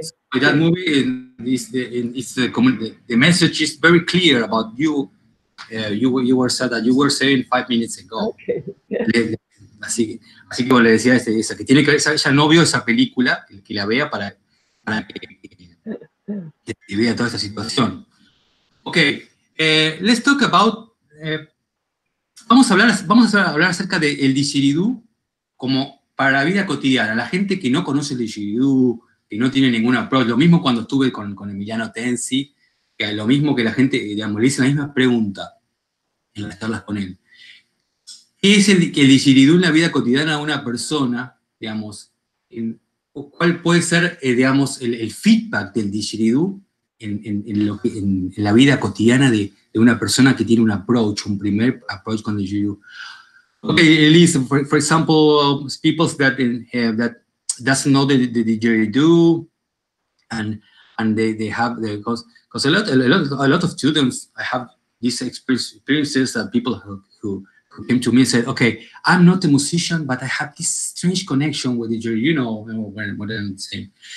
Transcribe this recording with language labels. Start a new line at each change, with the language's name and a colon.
English: So that movie, the message is very clear about you. You were said that you were saying 5 minutes ago. Okay.
Spanish: Así que como le decía esa que tiene que ver, ella no vio esa película, que la vea para que vea toda esta situación.
English: Okay, let's talk about.
Spanish: Vamos a hablar acerca del Didgeridoo como para la vida cotidiana. La gente que no conoce el Didgeridoo, que no tiene ningún approach, lo mismo cuando estuve con Emiliano Tensi, que lo mismo que la gente, digamos, le hice la misma pregunta en las charlas con él. ¿Qué es el Didgeridoo en la vida cotidiana de una persona, digamos? ¿Cuál puede ser, digamos, el feedback del Didgeridoo en la vida cotidiana de una persona que tiene un primer approach con el Didgeridoo?
English: Okay, Elise, for example, people that doesn't know the Didgeridoo, and they have because a lot of students, I have these experiences that people who came to me and said, okay, I'm not a musician, but I have this strange connection with the Didgeridoo, you know what I'm saying.